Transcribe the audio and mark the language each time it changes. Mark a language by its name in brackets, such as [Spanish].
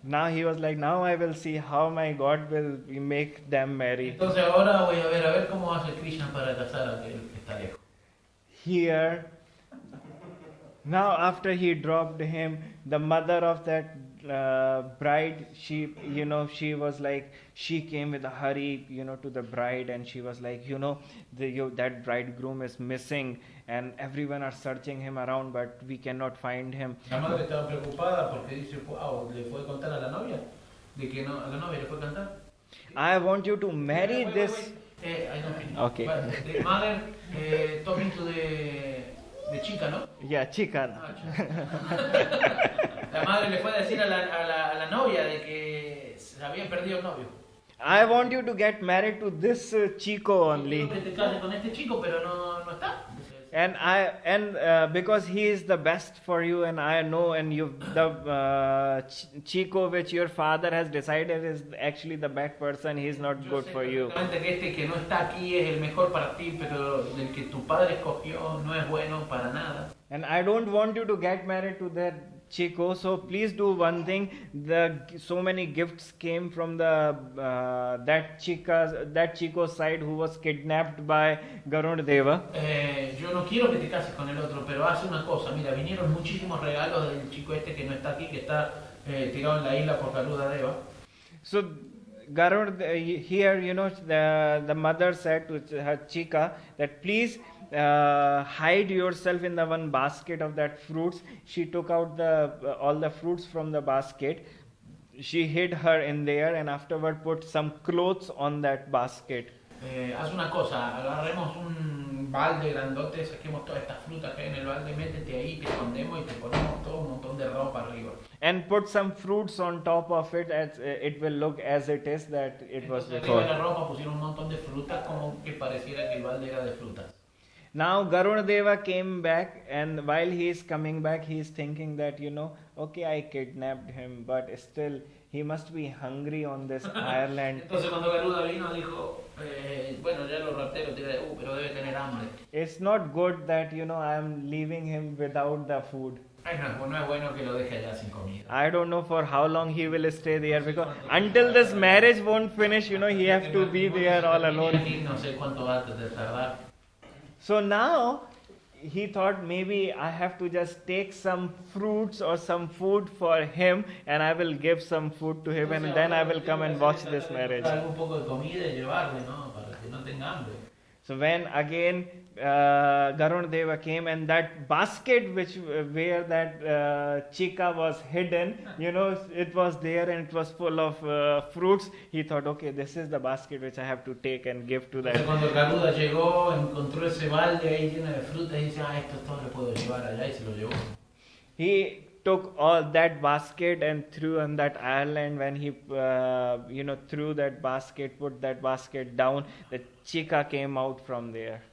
[English] Now he was like, now I will see how my God will make them marry. [Spanish] Entonces ahora voy a ver cómo hace Krishna para casar a aquel que está lejos. [English] Here, now after he dropped him, the mother of that bride, she was like, she came with a hurry, to the bride, and she was like, that bridegroom is missing, and everyone are searching him around, but we cannot find him. [Spanish] La madre estaba preocupada porque dice, wow, le fue a contar a la novia, de que no, a la novia le fue a cantar. [English] I want you to marry this. I don't think. Okay. But the mother talking to the chica, ¿no? Yeah, chica. [Spanish] La madre le fue a decir a la novia de que se había perdido el novio. [English] I want you to get married to this Chico only. [Spanish] Quiero que te cases con este chico, pero no está. [English] And because he is the best for you, and I know, and the Chico which your father has decided is actually the bad person, he is not good for you. [Spanish] Que este que no está aquí es el mejor para ti, pero el que tu padre escogió no es bueno para nada. [English] And I don't want you to get married to that Chico, so please do one thing. So many gifts came from that Chico's side who was kidnapped by Garuna Deva. [Spanish] Yo no quiero que te cases con el otro, pero hace una cosa. Mira, vinieron muchísimos regalos del chico este que no está aquí, que está tirado en la isla por Garuda Deva. [English] So here, the mother said to her Chica that please hide yourself in the one basket of that fruits. She took out all the fruits from the basket. She hid her in there, and afterward put some clothes on that basket. [Spanish] Haz una cosa, agarremos un balde grandote, saquemos todas estas frutas que hay en el balde, métete ahí, te escondemos y te ponemos todo un montón de ropa arriba. [English] And put some fruits on top of it, as it will look as it is that it was before. [Spanish] Arriba de la ropa pusieron un montón de frutas como que pareciera que el balde era de frutas. [English] Now Garuna Deva came back, and while he is coming back, he is thinking that, okay, I kidnapped him, but still he must be hungry on this island. [Spanish] Entonces cuando Garuda vino dijo, bueno, ya lo rapté, lo tiré, pero debe tener hambre. [English] It's not good that, I am leaving him without the food. [Spanish] No es bueno que lo deje allá sin comida. [English] I don't know for how long he will stay there, because until this marriage won't finish, he have to be there all alone. [Spanish] No sé cuánto va a tardar. [English] So now he thought maybe I have to just take some fruits or some food for him, and I will give some food to him, and then I will come and watch this marriage. [Spanish] Un poco de comida y llevarle, ¿no? Para que no tenga hambre. [English] So when again Garudadeva came, and that basket where that chika was hidden, it was there and it was full of fruits. He thought, okay, this is the basket which I have to take and give to that. [Spanish] Cuando Garuda llegó, encontró ese balde ahí lleno de frutas y dice, esto todo lo puedo llevar allá, y se lo llevó. [English] He took all that basket and threw on that island. When he threw that basket, put that basket down, the chika came out from there.